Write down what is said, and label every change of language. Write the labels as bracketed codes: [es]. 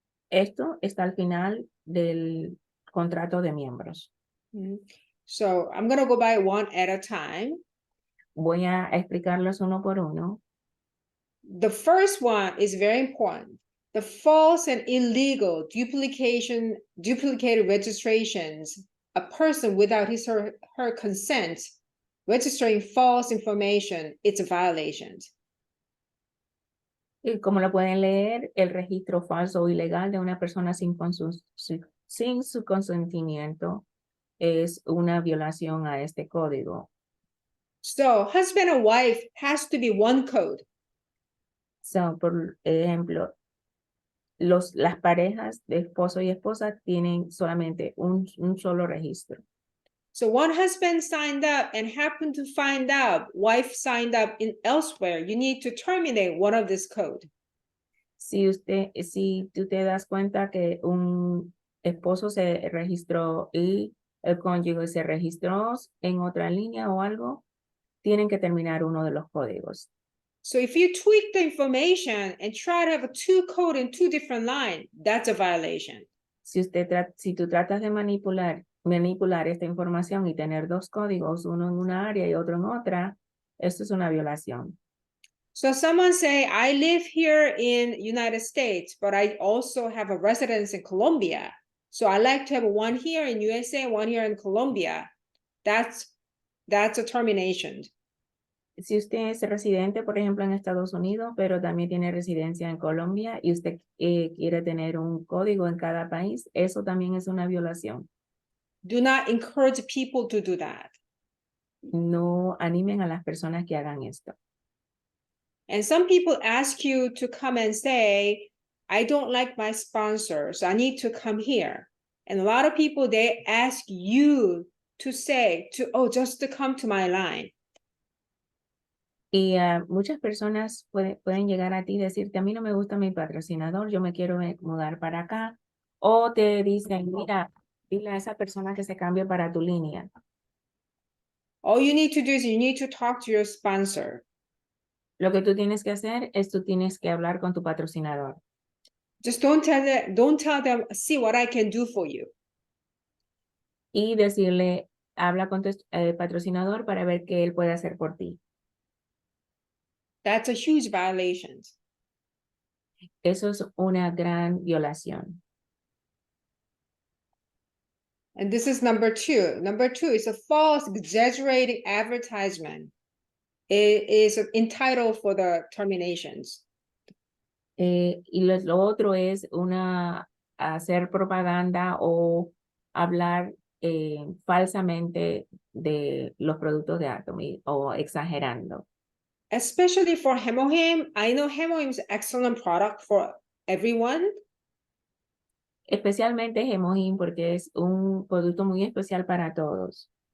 [es] Esto está al final del contrato de miembros. [en] So I'm going to go by one at a time. [es] Voy a explicarlos uno por uno. [en] The first one is very important. The false and illegal duplicated registrations, a person without his or her consent registering false information, it's a violation. [es] Y como lo pueden leer, el registro falso o ilegal de una persona sin su consentimiento es una violación a este código. [en] So husband and wife has to be one code. [es] So, por ejemplo, las parejas de esposo y esposa tienen solamente un solo registro. [en] So one husband signed up and happened to find out wife signed up in elsewhere. You need to terminate one of this code. [es] Si tú te das cuenta que un esposo se registró y el cónyuge se registró en otra línea o algo, tienen que terminar uno de los códigos. [en] So if you tweak the information and try to have a two code in two different lines, that's a violation. [es] Si tú tratas de manipular esta información y tener dos códigos, uno en una área y otro en otra, esto es una violación. [en] So someone say, I live here in United States, but I also have a residence in Colombia. So I like to have one here in USA, one here in Colombia. That's a termination. [es] Si usted es residente, por ejemplo, en Estados Unidos, pero también tiene residencia en Colombia y usted quiere tener un código en cada país, eso también es una violación. [en] Do not encourage people to do that. [es] No animen a las personas que hagan esto. [en] And some people ask you to come and say, I don't like my sponsor, so I need to come here. And a lot of people, they ask you to say, just to come to my line. [es] Y muchas personas pueden llegar a ti y decirte, a mí no me gusta mi patrocinador, yo me quiero mudar para acá. O te dicen, mira, dile a esa persona que se cambie para tu línea. [en] All you need to do is you need to talk to your sponsor. [es] Lo que tú tienes que hacer es tú tienes que hablar con tu patrocinador. [en] Just don't tell them, see what I can do for you. [es] Y decirle, habla con tu patrocinador para ver qué él puede hacer por ti. [en] That's a huge violation. [es] Eso es una gran violación. [en] And this is number 2. Number 2 is a false, exaggerating advertisement. It is entitled for the terminations. [es] Y lo otro es hacer propaganda o hablar falsamente de los productos de Atomy o exagerando. [en] Especially for Hemohim. I know Hemohim is an excellent product for everyone. [es] Especialmente Hemogin porque es un producto muy especial para todos.